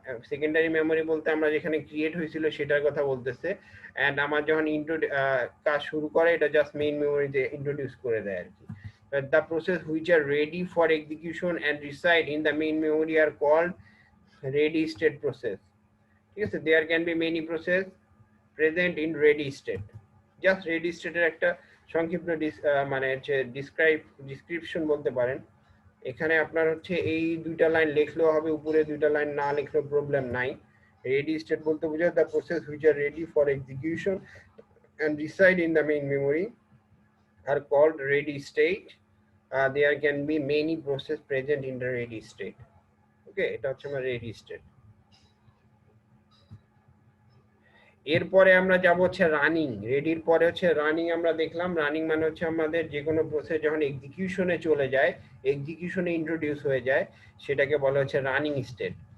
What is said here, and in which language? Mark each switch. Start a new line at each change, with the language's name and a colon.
Bangla: Secondary memory বলতে আমরা যেখানে ক্রিয়েট হয়েছিল সেটার কথা বলতেছে, এন্ড আমার যখন কাজ শুরু করে এটা জাস্ট মেইন মেমোরিতে ইন্ট্রোডিউস করে দেয় আর কি।
English: The process which are ready for execution and reside in the main memory are called ready state process.
Bangla: ঠিক আছে?
English: There can be many process present in ready state.
Bangla: Just ready স্টেটের একটা সংক্ষিপ্ত মানে হচ্ছে ডিসক্রিপশন বলতে পারেন। এখানে আপনার হচ্ছে এই দুইটা লাইন লিখলেও হবে, উপরে দুইটা লাইন না লিখলেও প্রবলেম নাই। রেডি স্টেট বলতে বোঝায়
English: The process which are ready for execution and reside in the main memory are called ready state. There can be many process present in the ready state.
Bangla: Okay, এটা হচ্ছে আমার ready state। এরপরে আমরা যাব হচ্ছে running. রেডির পরে হচ্ছে running. আমরা দেখলাম রানিং মানে হচ্ছে আমাদের যে কোনো প্রসেস যখন এক্সিকিউশনে চলে যায়, এক্সিকিউশনে ইন্ট্রোডিউস হয়ে যায়, সেটাকে বলা হচ্ছে রানিং স্টেট।